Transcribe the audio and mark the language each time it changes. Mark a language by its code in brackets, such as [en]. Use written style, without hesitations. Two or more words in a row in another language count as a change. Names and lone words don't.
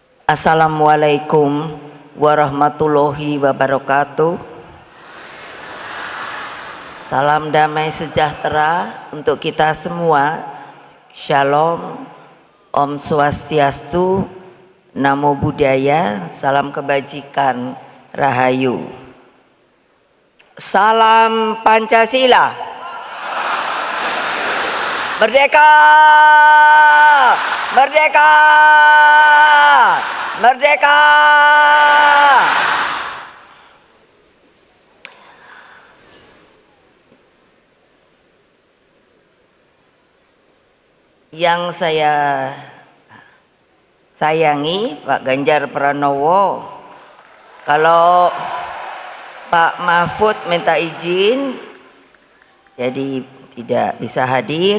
[ar] Assalamualaikum warahmatullahi wabarakatuh. [id] Salam damai sejahtera untuk kita semua. Shalom, Om Swastiastu, Namo Buddhaya, salam kebajikan, Rahayu. Salam Pancasila. Merdeka! Merdeka! Merdeka! Yang saya sayangi Pak Ganjar Pranowo, kalau Pak Mahfud minta izin jadi tidak bisa hadir.